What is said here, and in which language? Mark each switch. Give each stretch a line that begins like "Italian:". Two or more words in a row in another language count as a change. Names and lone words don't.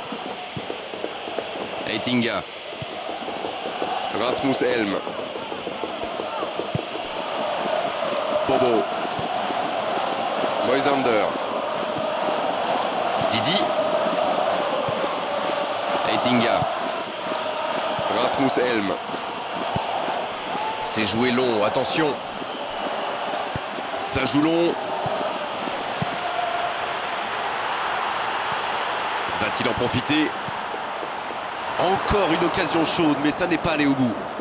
French: Eitinga. Rasmus Elm. Bobo. Moisander. Didi. Eitinga. Rasmus Elm. C'est joué long, attention. Ça joue long. Va-t-il en profiter? Encore une occasion chaude, mais ça n'est pas allé au bout.